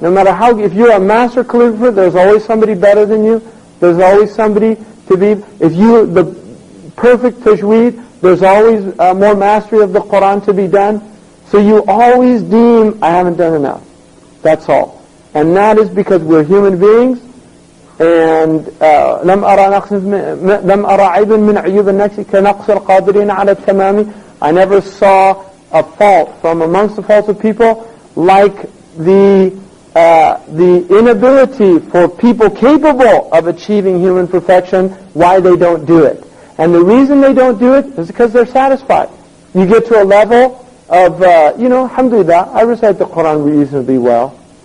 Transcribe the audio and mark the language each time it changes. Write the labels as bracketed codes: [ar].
[en] No matter if you're a master calligrapher, there's always somebody better than you. There's always somebody to be. If you the perfect tajweed, there's always more mastery of the Quran to be done. So you always deem, I haven't done enough. That's all, and that is because we're human beings. [ar] And لم أرى عيبا من عيوب النفس كنقص القادرين على التمام. [en] I never saw a fault from amongst the faults of people like the inability for people capable of achieving human perfection, why they don't do it. And the reason they don't do it is because they're satisfied. You get to a level of, alhamdulillah, I recite the Quran reasonably well.